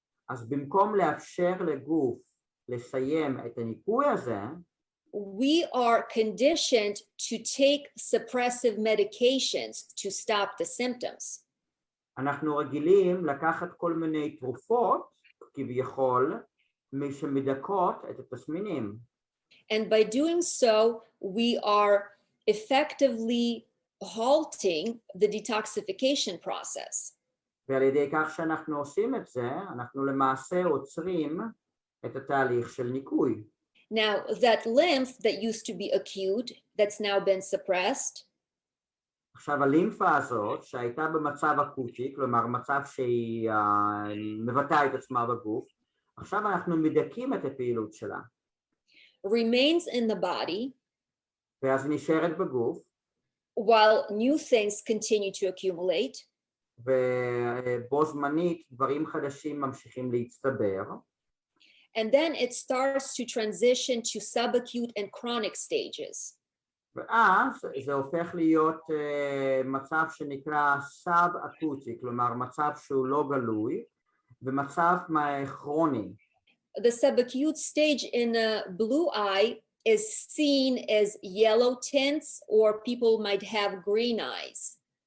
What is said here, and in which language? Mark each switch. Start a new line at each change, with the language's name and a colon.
Hebrew: אז במקום לאפשר לגוף לסיים את הניקוי הזה,
English: we are conditioned to take suppressive medications to stop the symptoms.
Hebrew: אנחנו רגילים לקחת כל מיני תרופות, כביכול, שמדכאות את התסמינים.
English: And by doing so, we are effectively halting the detoxification process.
Hebrew: ועל ידי כך שאנחנו עושים את זה, אנחנו למעשה עוצרים את התהליך של ניקוי.
English: Now, that lymph that used to be acute, that's now been suppressed,
Hebrew: עכשיו הלימפה הזאת שהייתה במצב אקוטי, כלומר מצב שהיא מבטאה את עצמה בגוף, עכשיו אנחנו מדכאים את הפעילות שלה.
English: remains in the body
Hebrew: ואז היא נשארת בגוף,
English: while new things continue to accumulate.
Hebrew: ובו זמנית דברים חדשים ממשיכים להצטבר.
English: And then it starts to transition to subacute and chronic stages.
Hebrew: ואז זה הופך להיות מצב שנקרא סאב-אקוטי, כלומר מצב שהוא לא גלוי, ומצב כרוני.
English: The subacute stage in a blue eye is seen as yellow tints, or people might have green eyes.